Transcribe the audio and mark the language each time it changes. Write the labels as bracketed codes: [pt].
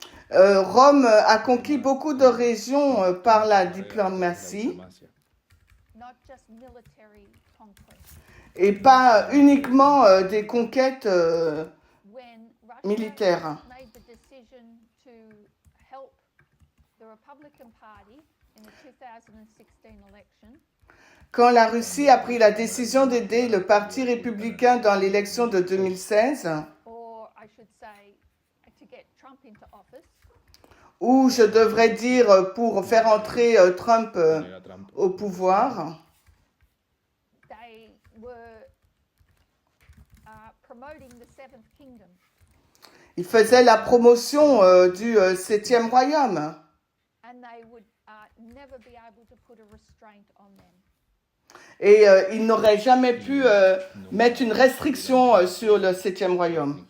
[fr] Rome a conquis beaucoup de régions par la diplomatie [en] Not just military conquest. [fr] et pas uniquement des conquêtes [en] When Russia [fr] militaires. [en] made the decision to help the Republican Party in the 2016 election, [fr] Quand la Russie a pris la décision d'aider le Parti républicain dans l'élection de 2016, [en] or I should say, to get Trump into office, [fr] ou je devrais dire pour faire entrer Trump [es] poner a Trump [fr] au pouvoir, [en] they were promoting the Seventh Kingdom. [fr] il faisait la promotion du 7e royaume. [en] And they would never be able to put a restraint on them. [fr] Et il n'aurait jamais pu mettre une restriction sur le 7e royaume.